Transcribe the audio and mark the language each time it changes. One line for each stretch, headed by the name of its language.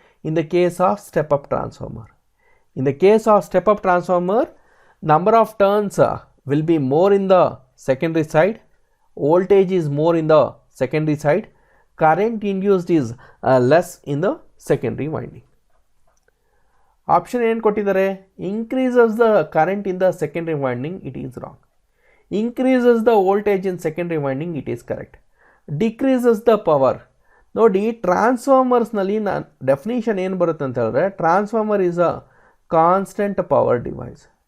English: In the case of step up transformer. In the case of step up transformer, number of turns will be more in the secondary side, voltage is more in the secondary side, current induced is less in the secondary winding. Option
Kannada: ಏನು ಕೊಟ್ಟಿದ್ದಾರೆ?
English: increases the current in the secondary winding, it is wrong. Increases the voltage in secondary winding, it is correct. Decreases the power.
Kannada: ನೋಡಿ, ಟ್ರಾನ್ಸ್ಫಾರ್ಮರ್ಸ್ನಲ್ಲಿ ನಾನು definition ಏನು ಬರುತ್ತೆ ಅಂತ ಹೇಳಿದ್ರೆ,
English: Transformer is a constant power device.